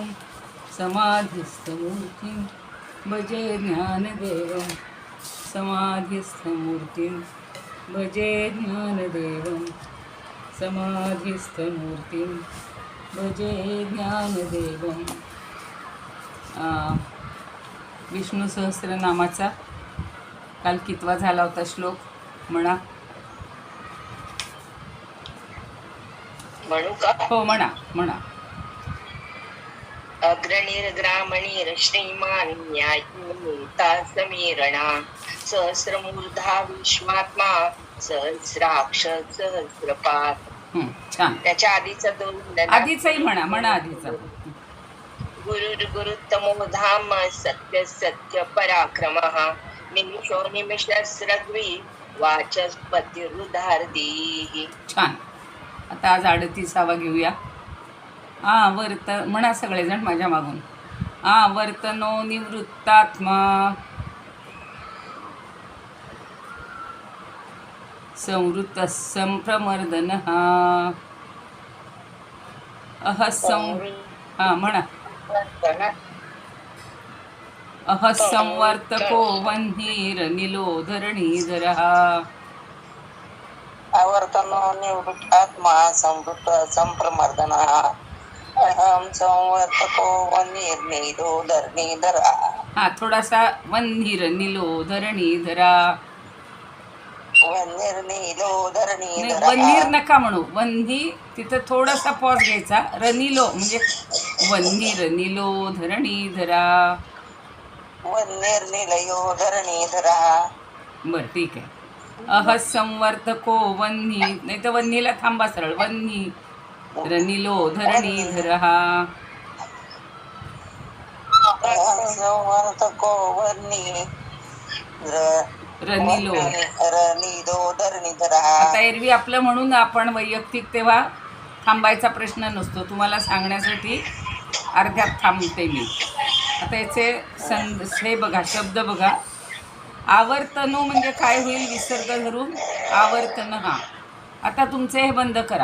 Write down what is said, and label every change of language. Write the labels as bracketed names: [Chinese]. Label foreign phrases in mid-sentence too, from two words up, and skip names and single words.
[Sanskrit] समाधिस्थमूर्तिं भजे ज्ञानदेवं. समाधिस्थमूर्तिं भजे ज्ञानदेवं. समाधिस्थमूर्तिं भजे ज्ञानदेवं. [Marathi] विष्णू सहस्रनामाचा काल कितवा झाला होता श्लोक म्हणा. म्हणू का? हो म्हणा म्हणा. [Sanskrit] अग्रणीर्ग्रामणीर श्रीमान न्यायता समीरणा, सहस्रमूर्धा विश्वात्मा, सहस्राक्ष सहस्रपात. [Marathi] छान. त्याच्या आधीचा दोन आधीचाही म्हणा म्हणा आधीचा. [Sanskrit] गुरुर्गुरुत्तमो धाम, सत्य सत्य पराक्रमः, निमिषो निमिषस्रग्वी, वाचस्पतिरुदार्दी. [Marathi] छान. आता आज 38वा घेऊया. वर्त म्हणा सगळेजण माझ्या मागून. [Sanskrit] वर्तनो निवृत्तात्मा, संवृत्त संप्रमर्दनः. [Marathi] म्हणा. [Sanskrit] संवर्तको वह्निरनिलोधरणीधरः. आवर्तनो निवृत्तात्मा, संवृत्त संप्रमर्दनः. अहम संवर्तको वह्निर्निलोधरणीधरः. [Marathi] थोडासा वह्निरनिलोधरणीधरा. [Sanskrit] वन्निर्नीलो [Marathi] नाही, [Sanskrit] धरणीधरः [Marathi] वन्हीर नका म्हणू. वन्ही तिथं थोडासा पॉज घ्यायचा. रनिलो म्हणजे [Sanskrit] वन्ही रनिलो धरणी धरा. वन्निर्निलयो धरणीधरः. [Marathi] बरं, ठीक आहे. [Sanskrit] संवर्तको वन्ही, [Marathi] नाही तर वन्हीला थांबा सरळ. [Sanskrit] वन्ही रनिलो धरणी धरहा. संवर्तको वन्नी रनिलो. रनिलो धरणीधरः. [Marathi] आता एरवी आपलं म्हणून आपण वैयक्तिक तेव्हा थांबायचा प्रश्न नसतो. तुम्हाला सांगण्यासाठी अर्ध्यात थांबते मी. आता याचे हे बघा, शब्द बघा. आवर्तनो म्हणजे काय होईल? विसर्ग धरून आवर्तन हा. आता तुमचे हे बंद करा.